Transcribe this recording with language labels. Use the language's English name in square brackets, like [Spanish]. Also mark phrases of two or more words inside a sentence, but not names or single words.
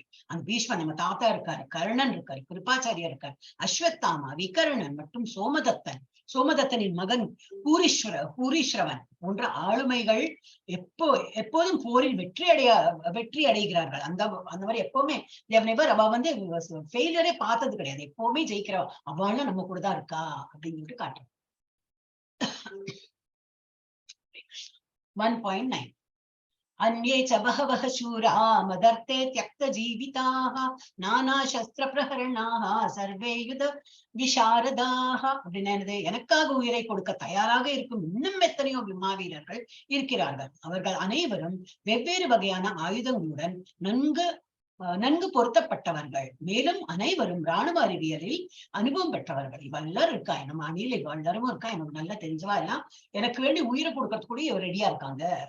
[Tamil] அந்த பீஷ்மர் நம்ம தாத்தா இருக்காரு, கர்ணன் இருக்காரு, கிருபாச்சாரியா இருக்காரு, அஸ்வத்தாமா, விகர்ணன் மற்றும் சோமதத்தனின் மகன் பூரிஸ்ரவன் போன்ற ஆளுமைகள் எப்போதும் போரில் வெற்றி அடைகிறார்கள். அந்த மாதிரி எப்பவுமே அவ ஃபெயிலியரே பார்த்தது கிடையாது, எப்பவுமே ஜெயிக்கிறவ அவளும் நம்ம கூட தான் இருக்கா அப்படின்னு சொல்லிட்டு காட்டுறோம். [Sanskrit] 1.9 अन्ये च बहवः शूरा मदर्थे त्यक्त जीविताः नाना शस्त्र प्रहरणाः सर्वे युध विशारदाः. [Tamil] அப்படின்னா எனக்காக உயிரை கொடுக்க தயாராக இருக்கும் இன்னும் எத்தனையோ மாவீரர்கள் இருக்கிறார்கள். அவர்கள் அனைவரும் வெவ்வேறு வகையான ஆயுதங்களுடன் நன்கு பொருத்தப்பட்டவர்கள். மேலும் அனைவரும் ராணுவ அறிவியலில் அனுபவம் பெற்றவர்கள். இவெல்லாரும் இருக்கா நம்ம அணியில், இவெல்லாரும் இருக்கா, எனக்கு நல்லா தெரிஞ்சவா எல்லாம் எனக்கு வேண்டி உயிரை கொடுக்கறது கூட இவர் ரெடியா இருக்காங்க.